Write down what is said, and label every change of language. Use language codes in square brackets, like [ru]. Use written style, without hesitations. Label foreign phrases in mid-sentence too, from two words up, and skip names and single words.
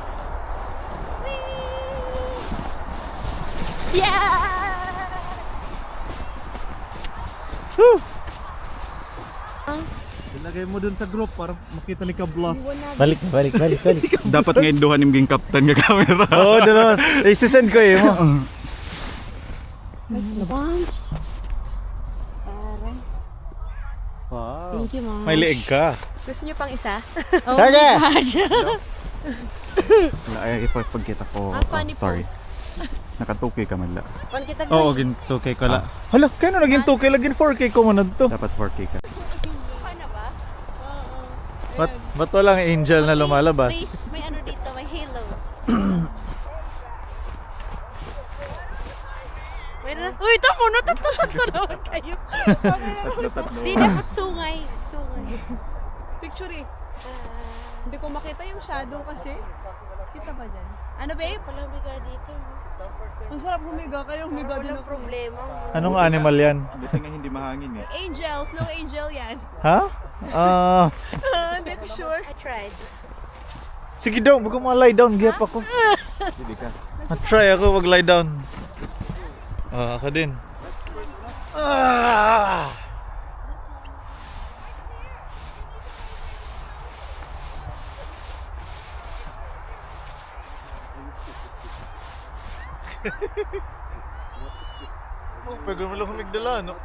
[tl] Ilagay mo dun sa group para makita ni Kablas. Balik. Dapat ngayon duhan yung captain nga camera. Oo, dalawa. I-send ko eh mo. Wow. [en] Thank you, Mom. [tl] May leeg ka. Gusto niyo pang isa? Oh Sige! [en] my God. [tl] Ay, ipagkita ko. [en] funny sorry. [war] Nakatuki ka man la. Pan kita Oo, gin 2K ko la. Hala, [tl] kaya na naging 2K laging 4K ko man to. Dapat 4K ka. Ba't walang angel na lumalabas? May ano dito, may halo. Meron na. Uy, tamo na, tatlo naman kayo. Di dapat sungay. Picture eh. Hindi ko makita yung shadow kasi. Kita ba dyan? Ano babe? Palang biga dito. Ang sarap humiga. Kayo humiga din Walang ako. problema. Anong animal yan? Buti nga hindi mahangin eh. Angel. Snow angel yan. Ha? Hindi ko sure. [en] I tried. [tl] Sige daw, wag mo [en] lie down. [tl] Giyap ako. Hindi ka. Try ako, wag [en] lie down. [tl] Ako din. Oh, pwede mo lang humigdala, no?